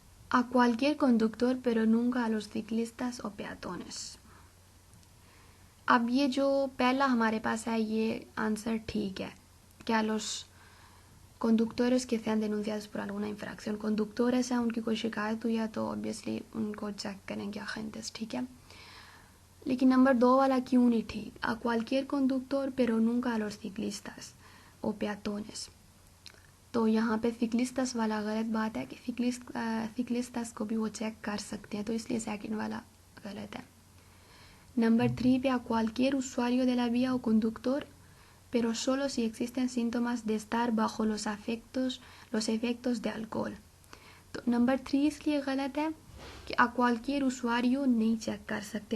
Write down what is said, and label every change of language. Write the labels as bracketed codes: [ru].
[es] A cualquier conductor pero nunca a los ciclistas o peatones। [hi] अब ये जो पहला हमारे पास है ये आंसर ठीक है, क्या [es] los conductores que sean denunciados por alguna infracción, [hi] conductores हैं उनकी कोई शिकायत हुई है तो ऑब्वियसली उनको चेक करेंगे agentes, ठीक है। लेकिन नंबर 2 वाला क्यों नहीं ठीक, [es] a cualquier conductor pero nunca a los ciclistas o peatones। [hi] तो यहाँ पे सिक्लिस्टस वाला गलत बात है कि सिक्लिस्टस को भी वो चेक कर सकते हैं, तो इसलिए सेकंड वाला गलत है। नंबर 3 पे [es] a cualquier usuario de la vía o conductor pero solo si existen síntomas de estar bajo los efectos de alcohol। [hi] तो नंबर 3 इसलिए गलत है कि [es] a cualquier usuario [hi] नहीं चेक कर सकते।